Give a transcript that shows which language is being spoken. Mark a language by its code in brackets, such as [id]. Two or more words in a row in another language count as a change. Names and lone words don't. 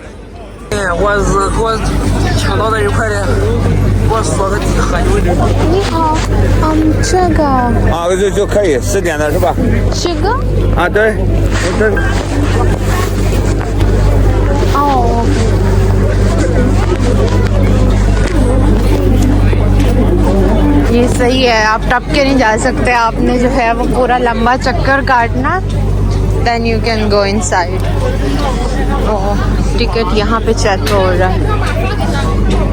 [zh] 我抢到那一块的，我锁个很久的。你好，这个啊，就可以10点的是吧？这个啊，对，这 [hi] 哦。ये सही है, आप टप के नहीं जा सकते. आपने जो है वो पूरा लंबा चक्कर काटना, [en] then you can go inside. [hi] टिकट यहाँ पे चेक हो रहा है.